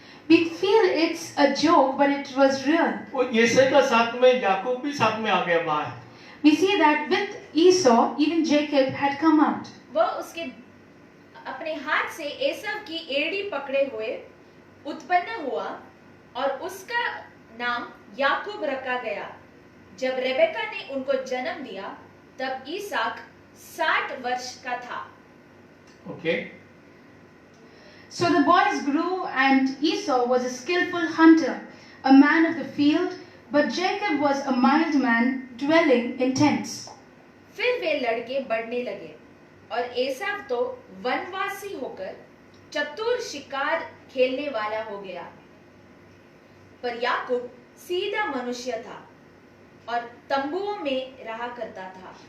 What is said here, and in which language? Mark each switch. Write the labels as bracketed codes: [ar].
[en] We feel it's a joke, but it was real. [hi] वो येसे का साथ में याकूब भी साथ में आ गया बाहर। [en] We see that with Esau, even Jacob had come out. [hi] वह उसके अपने हाथ से एसाव की एड़ी पकड़े हुए उत्पन्न हुआ और उसका नाम याकूब रखा गया। जब रेबेका ने उनको जन्म दिया तब ईसाक 60 वर्ष का था। Okay. [en] So the boys grew, and Esau was a skillful hunter, a man of the field, but Jacob was a mild man dwelling in tents. [hi] फिर वे लड़के बढ़ने लगे और एसाव तो वनवासी होकर चतुर शिकार खेलने वाला हो गया, पर याकूब सीधा मनुष्य था और तंबुओं में रहा करता था।